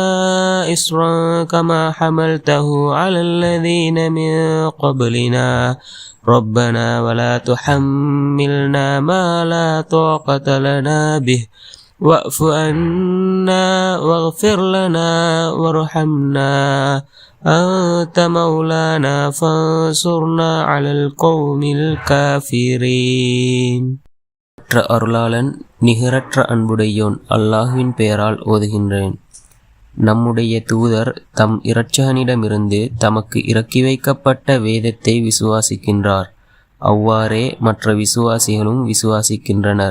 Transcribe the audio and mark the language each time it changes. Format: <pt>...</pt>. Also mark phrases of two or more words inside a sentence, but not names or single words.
<ar>إصرا كما حملته على الذين من قبلنا ربنا ولا تحملنا ما لا طاقة لنا به واعف عنا واغفر لنا وارحمنا أنت مولانا فانصرنا على القوم الكافرين.</ar> <ta>அளவற்ற அருளாளன் நிகரற்ற அன்புடையோன் அல்லாஹ்வின் பெயரால் ஓதுகின்றேன். நம்முடைய தூதர் தம் இரட்சகனிடமிருந்து தமக்கு இறக்கி வைக்கப்பட்ட வேதத்தை விசுவாசிக்கின்றார். அவ்வாறே மற்ற விசுவாசிகளும் விசுவாசிக்கின்றனர்.</ta>